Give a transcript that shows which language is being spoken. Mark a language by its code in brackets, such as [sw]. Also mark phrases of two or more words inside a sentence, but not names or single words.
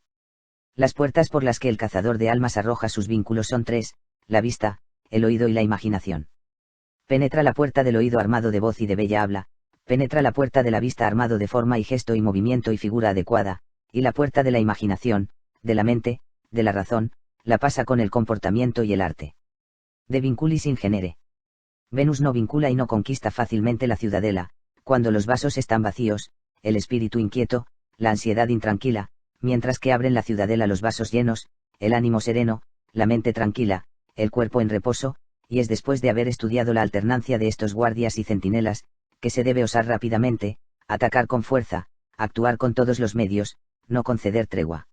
[es] Las puertas por las que el cazador de almas arroja sus vínculos son tres: la vista, el oído y la imaginación. Penetra la puerta del oído armado de voz y de bella habla, penetra la puerta de la vista armado de forma y gesto y movimiento y figura adecuada, y la puerta de la imaginación, de la mente, de la razón, la pasa con el comportamiento y el arte. De vinculis in genere. Venus no vincula y no conquista fácilmente la ciudadela, cuando los vasos están vacíos, el espíritu inquieto, la ansiedad intranquila, mientras que abren la ciudadela los vasos llenos, el ánimo sereno, la mente tranquila, el cuerpo en reposo, y es después de haber estudiado la alternancia de estos guardias y centinelas, que se debe osar rápidamente, atacar con fuerza, actuar con todos los medios, no conceder tregua.